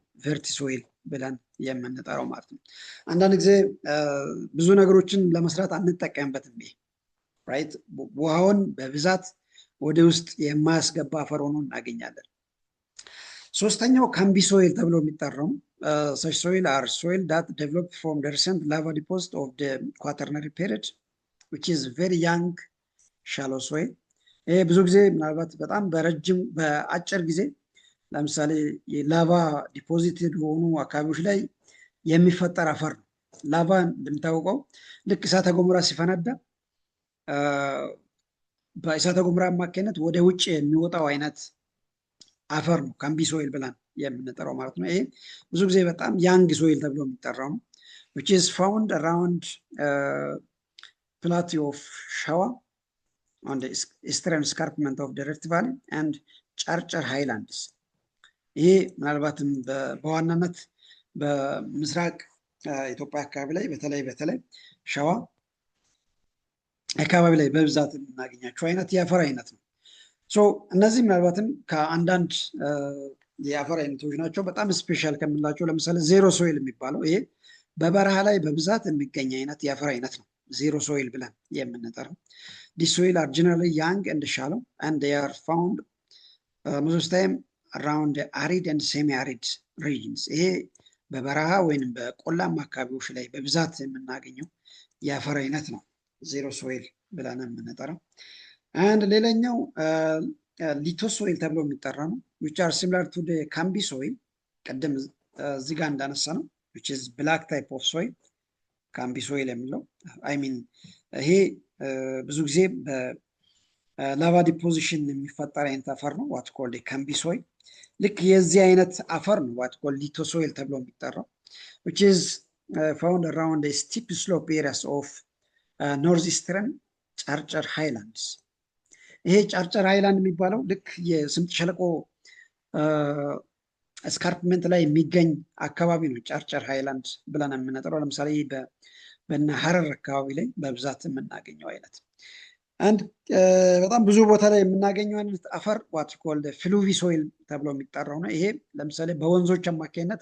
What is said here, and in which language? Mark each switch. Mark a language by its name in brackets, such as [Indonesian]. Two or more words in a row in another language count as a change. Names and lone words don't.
[English] verti soil [Amharic] ብለን የምንጠራው ማለት ነው። አንዳንድ ጊዜ ብዙ ነገሮችን ለመስራት አንጠቀምበትም። ይሄ ራይት ውሃውን በብዛት ወደ ውስጥ የማያስገባ አፈር ሆኖ እናገኛለን። ሶስተኛው [English] cambi soil [Amharic] ተብሎ የሚጠራው [English] such soil are soil that developed from the recent lava deposit of the quaternary period which is very young shallow soil. [Amharic] ይሄ ብዙ ጊዜ ምናልባት በጣም በአጭር ጊዜ ለምሳሌ [English] lava deposited [Amharic] የሆኑ አካባቢዎች ላይ የሚፈጠር አፈር ነው። ላቫ እንደምታውቀው ልክ እሳተ ገሞራ ሲፈነዳ በእሳተ ገሞራ አማካኝነት ወደ ውጭ የሚወጣው አይነት አፈር ነው [English] cambi soil [Amharic] ብለን የምንጠራው ማለት ነው። ይሄ ብዙ ጊዜ በጣም [English] young soil [Amharic] ተብሎ የሚጠራው ነው [English] which is found around plateau of Shawa on the eastern escarpment of the Rift Valley and [Amharic] ጨርጨር ሃይላንድስ። ይሄ ምናልባትም በዋናነት በምስራቅ ኢትዮጵያ አካባቢ ላይ በተለይ ሸዋ አካባቢ ላይ በብዛት የምናገኛቸው አይነት የአፈር አይነት ነው። እነዚህ ምናልባትም ከአንዳንድ የአፈር አይነቶች ናቸው። በጣም ስፔሻል ከምንላቸው ለምሳሌ [English] xero soil [Amharic] የሚባለው ይሄ በበረሃ ላይ በብዛት የሚገኝ አይነት የአፈር አይነት ነው [English] xero soil [Amharic] ብለን የምንጠራው። [English] These soil are generally young and shallow and they are found most of the time around arid and semi-arid regions. [Amharic] ይሄ በበረሃ ወይንም በቆላማ አካባቢዎች ላይ በብዛት የምናገኘው የአፈር አይነት ነው፣ [English] xero soil [Amharic] ብለን የምንጠራው። አንድ ሌላኛው [English] litho soil [Amharic] ተብሎ የሚጠራ [English] ነው which are similar to the cambi soil [Amharic] ቀደም እዚህ ጋር እንዳነሳ ነው [English] which is black type of soil cambi soil [Amharic] የሚለው ይሄ ብዙ ጊዜ በላቫ ዲፖዚሽን የሚፈጠር አይነት አፈር ነው [English] what called cambi soil። [Amharic] ልክ የዚህ አይነት አፈር ነው [English] what called litho soil [Amharic] ተብሎ የሚጠራው [English] which is found around the steep slope areas of northeastern [Amharic] ጨርጨር ሃይላንድስ። ይሄ ጨርጨር ሃይላንድ የሚባለው ልክ የስምጥ ሸለቆ እስካርፕመንት ላይ የሚገኝ አካባቢ ነው ጨርጨር ሃይላንድ ብለን የምንጠራው። ለምሳሌ በእነ ሀረር አካባቢ ላይ በብዛት የምናገኘው አይነት አንድ በጣም ብዙ ቦታ ላይ የምናገኘው አይነት አፈር [English] what called fluvi soil [Amharic] ተብሎ የሚጠራው ነው። ይሄ ለምሳሌ በወንዞች አማካኝነት